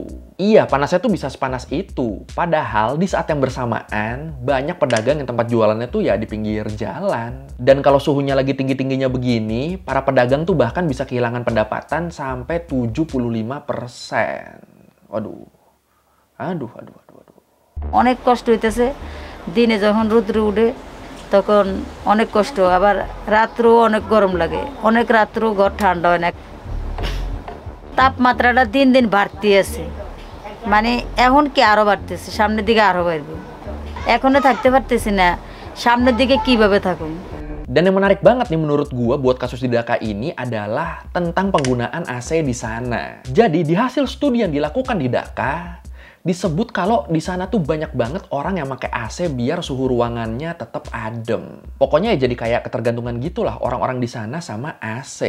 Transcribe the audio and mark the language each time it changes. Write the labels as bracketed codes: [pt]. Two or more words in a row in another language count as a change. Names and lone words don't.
[id] Iya, panasnya tuh bisa sepanas itu. Padahal di saat yang bersamaan, banyak pedagang yang tempat jualannya tuh ya di pinggir jalan. Dan kalau suhunya lagi tinggi-tingginya begini, para pedagang tuh bahkan bisa kehilangan pendapatan sampai 75%. Waduh. Aduh. [bn] অনেক কষ্ট হইতেছে। দিনে যখন রোদ্র উঠে তখন অনেক কষ্ট, আবার রাত্রেও অনেক গরম লাগে, অনেক রাত্রেও ঘর ঠান্ডা হয় না। তাপমাত্রাটা দিন দিন বাড়তে আছে, মানে এখন কি আরো বাড়তেছে, সামনের দিকে আরো বাড়বে। এখনো থাকতে পারতেছি না, সামনের দিকে কিভাবে থাকুন। [id] Dan yang menarik banget nih menurut gua buat kasus di Dhaka ini adalah tentang penggunaan AC di sana. Jadi di hasil studi yang dilakukan di Dhaka, disebut kalau di sana tuh banyak banget orang yang pakai AC biar suhu ruangannya tetap adem. Pokoknya ya jadi kayak ketergantungan gitulah orang-orang di sana sama AC.